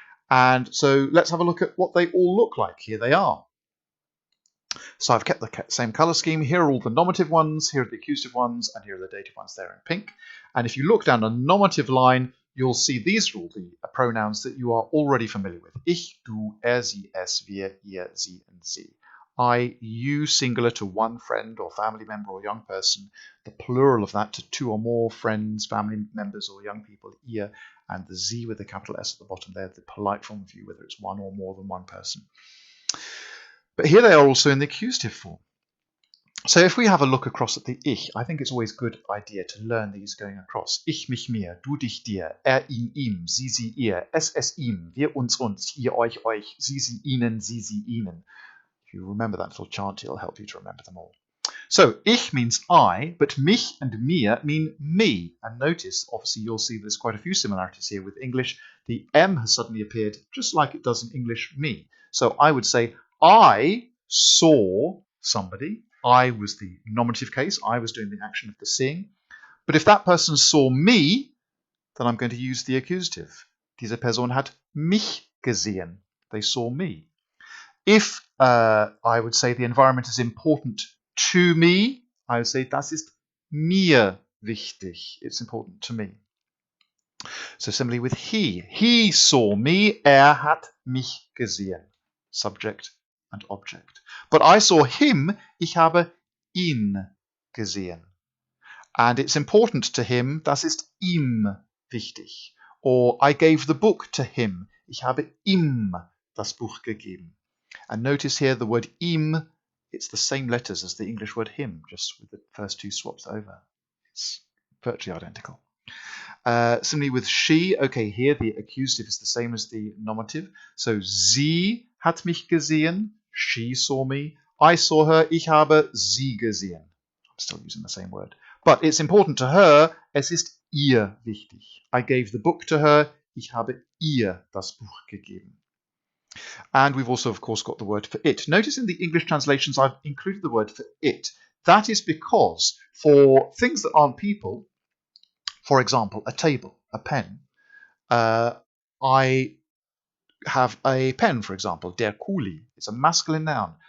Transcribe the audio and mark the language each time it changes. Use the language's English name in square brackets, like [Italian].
[English] And so let's have a look at what they all look like. Here they are. So I've kept the same colour scheme. Here are all the nominative ones, here are the accusative ones, and here are the dative ones there in pink. And if you look down a nominative line, you'll see these are all the pronouns that you are already familiar with. [German] Ich, du, er, sie, es, wir, ihr, sie, and sie. [English] I, you, singular to one friend or family member or young person. The plural of that to two or more friends, family members, or young people, ihr, and the sie with the capital S at the bottom there, the polite form of you, whether it's one or more than one person. But here they are also in the accusative form. So if we have a look across at the ich, I think it's always a good idea to learn these going across. [German] Ich, mich, mir, du, dich, dir, er, ihn, ihm, sie, sie, ihr, es, ihm, wir, uns, ihr, euch, sie, sie, ihnen, sie, sie, ihnen. [English] If you remember that little chant, it'll help you to remember them all. So ich means I, but mich and mir mean me. And notice, obviously, you'll see there's quite a few similarities here with English. The M has suddenly appeared just like it does in English, me. So I would say, I saw somebody. I was the nominative case. I was doing the action of the seeing. But if that person saw me, then I'm going to use the accusative. [German] Diese Person hat mich gesehen. [English] They saw me. If I would say the environment is important to me, I would say, [German] das ist mir wichtig. [English] It's important to me. So similarly with he. He saw me. [German] Hat mich gesehen. [English] Subject and object. But I saw him. [German] Ich habe ihn gesehen. [English] And it's important to him. [German] Das ist ihm wichtig. [English] Or I gave the book to him. [German] Ich habe ihm das Buch gegeben. [English] And notice here the word ihm, it's the same letters as the English word him, just with the first two swaps over. It's virtually identical. Similarly with she, okay, here the accusative is the same as the nominative. [German] So sie hat mich gesehen, [English] she saw me. I saw her, [German] ich habe sie gesehen. [English] I'm still using the same word. But it's important to her, [German] es ist ihr wichtig. [English] I gave the book to her, [German] ich habe ihr das Buch gegeben. [English] And we've also, of course, got the word for it. Notice in the English translations I've included the word for it. That is because for things that aren't people, for example, a table, a pen, I have a pen, for example, der Kuli. It's a masculine noun.